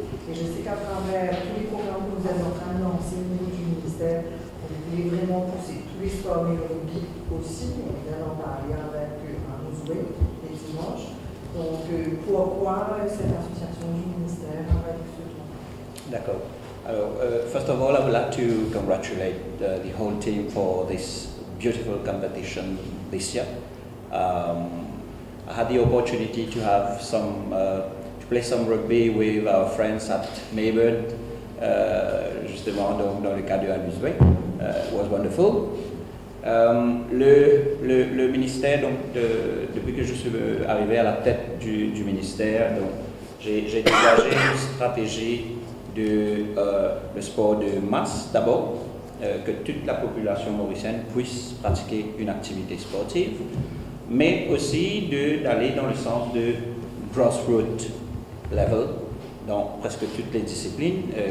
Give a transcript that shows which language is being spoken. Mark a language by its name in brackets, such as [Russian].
[French] Et je sais qu'à travers tous les programmes que vous êtes en train de lancer au niveau du ministère, vous voulez vraiment pousser tous les sports, mais le rugby aussi. On vient d'en parler avec Arnaud Zoué les dimanches. Donc, pourquoi cette association du ministère avec ce tour? D'accord. [English] First of all, I would like to congratulate the whole team for this beautiful competition this year. I had the opportunity to have to play some rugby with our friends at Mayburn, [French] justement dans le cadre de [English] Amuseway. It was wonderful. [French] Le ministère, donc, depuis que je suis arrivé à la tête du ministère, j'ai dégagé une stratégie le sport de masse d'abord, que toute la population mauricienne puisse pratiquer une activité sportive, mais aussi d'aller dans le sens de [English] grassroots level, [French] dans presque toutes les disciplines.